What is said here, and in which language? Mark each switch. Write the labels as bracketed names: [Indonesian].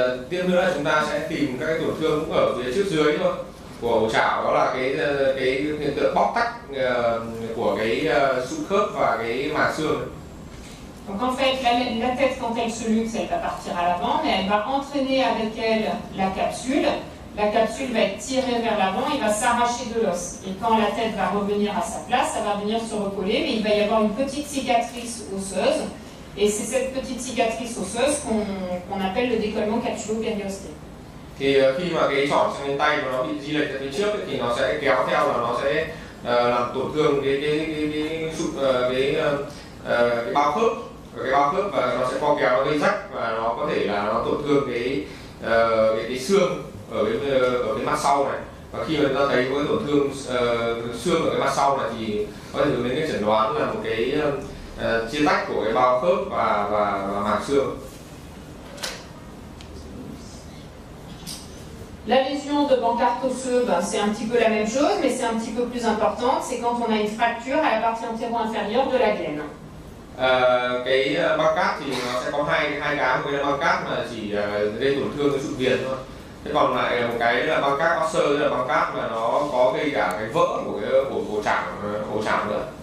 [Vietnamese] Tiếp nữa chúng ta sẽ tìm các cái tổn thương cũng ở phía trước dưới thôi của ổ chảo, đó là cái hiện tượng bóc tách của cái sụn khớp và cái màng xương. [French] Donc en fait, la tête, quand elle se luxe, elle va partir à l'avant, mais elle va entraîner avec elle la capsule. La capsule va être tirée vers l'avant, il va s'arracher de l'os. Et quand la tête va revenir à sa place, ça va venir se recoller, mais il va y avoir une petite cicatrice osseuse. Et c'est cette petite cicatrice osseuse qu'on appelle le décollement capsulo-périosté. [Vietnamese] Thì khi mà cái trỏ sang tay mà nó bị di lệch ra phía trước thì nó sẽ kéo theo là nó sẽ làm tổn thương cái bao khớp, và nó sẽ co kéo, nó gây rách, và nó có thể là nó tổn thương cái xương ở cái mặt sau này. Và khi mà chúng ta thấy có cái tổn thương xương ở cái mặt sau này thì có thể hướng đến cái chẩn đoán là một cái chia tách của cái bao khớp và màng xương. [French] La lésion de Bancarte osseux, c'est un petit peu la même chose, mais c'est un petit peu plus importante, c'est quand on a une fracture à la partie antéro-inférieure de la glaine. [Vietnamese] Cái Bancarte thì nó sẽ có hai cái, một cái là Bancarte mà chỉ gây tổn thương cái sụn viền thôi. Thế còn lại một cái là Bancarte osseuse, là Bancarte mà nó có gây cả cái vỡ của cái ổ chảo nữa.